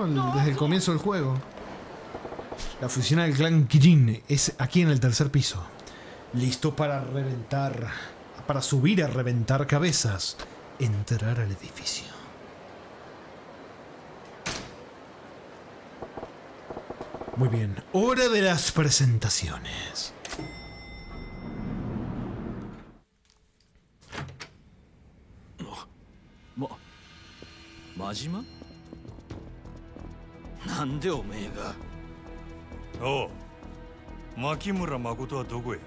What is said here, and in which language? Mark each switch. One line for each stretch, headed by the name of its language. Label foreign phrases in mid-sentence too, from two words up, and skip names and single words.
Spanish: Desde el comienzo del juego. La oficina del clan Kijin es aquí en el tercer piso. Listo para reventar, para subir a reventar cabezas. Entrar al edificio. Muy bien, hora de las presentaciones. ¿Majima?
Japanese: なんでおめえが。おう、牧村誠はどこへ。